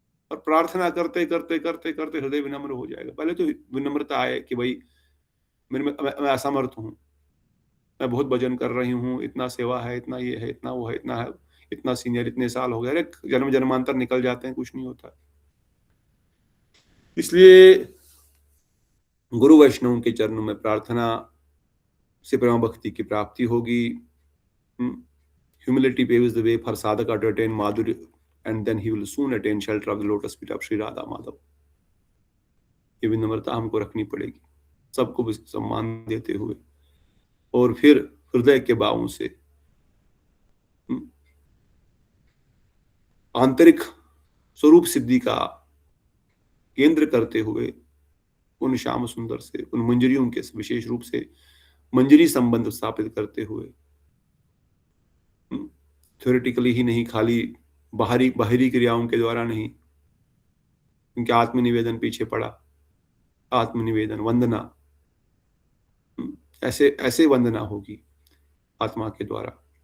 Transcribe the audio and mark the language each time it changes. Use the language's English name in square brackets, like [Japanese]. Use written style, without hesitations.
[Hindi] और प्रार्थना करते करते करते करते हृदय विनम्र हो जाएगा। पहले तो विनम्रता आए कि भाई मैं असमर्थ हूँ, मैं बहुत भजन कर रही हूँ, इतना सेवा है, इतना ये है, इतना वो है, इतना है, इतना सीनियर, इतने साल हो गए, अरे जन्म जन्मांतर निकल जाते हैं, कुछ नहीं होता। इसलिए गुरु वैष्णव के चरणों में प्रार्थना से प्रेम भक्ति की प्राप्ति होगी। [English] Humility paves the way for sadhaka to attain madhurya and then he will soon attain shelter of the lotus feet of Sri Radha Madhav. [Hindi] ये विनम्रता हमको रखनी पड़ेगी, सबको सम्मान देते हुए, और फिर हृदय के भावों से आंतरिक स्वरूप सिद्धि का केंद्र करते हुए उन श्याम सुंदर से, उन मंजरियों के विशेष रूप से मंजरी संबंध स्थापित करते हुए, थ्योरेटिकली ही नहीं, खाली बाहरी क्रियाओं के द्वारा नहीं, क्योंकि आत्मनिवेदन पीछे पड़ा, आत्मनिवेदन वंदना, ऐसे वंदना होगी आत्मा के द्वारा।